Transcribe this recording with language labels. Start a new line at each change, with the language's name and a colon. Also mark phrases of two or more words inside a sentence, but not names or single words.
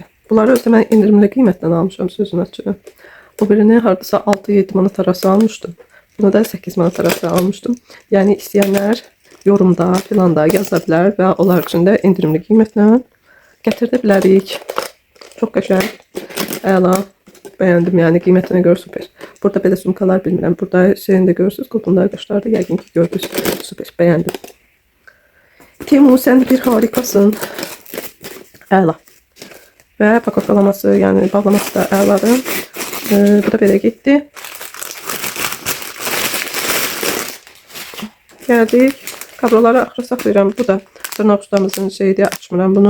Azerbaijani: Bunları özdə mən indirimli qiymətdən almışam sözün açığı. O birini hardasa 6-7 manat arası almışdım. Bunu da 8 manat arası almışdım. Yəni istəyənlər yorumda filan da yaza bilər və onlar üçün də indirimli qiymətlə gətirdə bilərik. Çox qəşəng. Əla.
Turkish: Beğendim yani kıymetine göre süper. Burada böyle sumkalar bilmirəm. Burada şeyini de görürsünüz. Kutumda arkadaşlar da yəqin ki gördünüz. Süper. Beğendim. Temu sen bir harikasın.
Azerbaijani: Əla. Və paketlaması yani bağlaması da əladır. Bu da belə getdi. Gəldik. Kabloları axıra saxlayıram. Bu da tırnaq ustamızın şeydi, açmıram bunu.